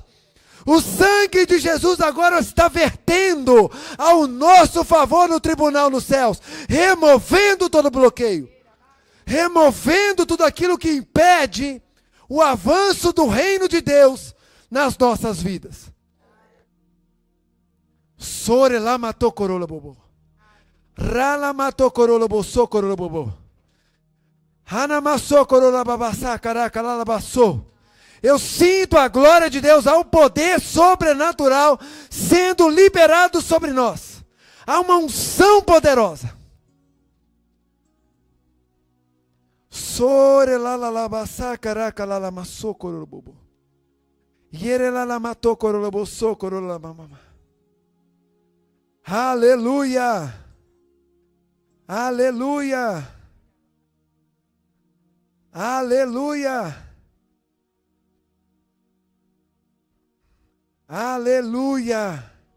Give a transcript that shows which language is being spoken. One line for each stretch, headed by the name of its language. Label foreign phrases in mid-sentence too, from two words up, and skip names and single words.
Portuguese: O sangue de Jesus agora está vertendo ao nosso favor no tribunal nos céus, removendo todo bloqueio, removendo tudo aquilo que impede o avanço do reino de Deus nas nossas vidas. Sore lá matou corola bobo. Rala matou corola boçou corola bobo. Hana maçou corola babaçá caraca lá baçou. Eu sinto a glória de Deus, há um poder sobrenatural sendo liberado sobre nós. Há uma unção poderosa. Sore la la la basa caraca la la maso cororobo. Yere la la mato cororobo so cororola mama. Aleluia. Aleluia. Aleluia. Aleluia!